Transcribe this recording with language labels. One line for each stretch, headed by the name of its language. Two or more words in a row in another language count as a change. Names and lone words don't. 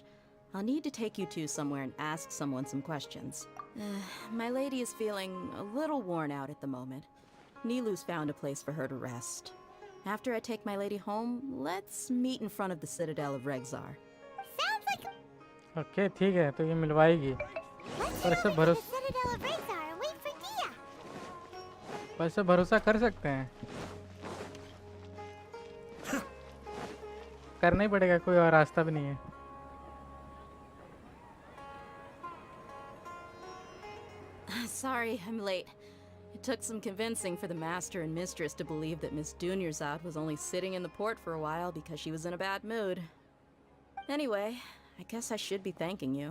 English: I'll need to take you two somewhere and ask someone some questions. My lady is feeling a little worn out at the moment. Nilu's found a place for her to rest. After I take my lady home, let's meet in front of the Citadel of Regzar. Sounds like...
Hindi: Okay, ठीक है, तो ये मिलवाएगी. पर इससे भरोसा...
English: Citadel of Regzar and wait for Dia.
Hindi: पर इससे भरोसा कर सकते हैं. करना ही पड़ेगा, कोई और रास्ता भी नहीं है.
English: Sorry, I'm late. It took some convincing for the Master and Mistress to believe that Miss Dunyarzad was only sitting in the port for a while because she was in a bad mood. Anyway, I guess I should be thanking you.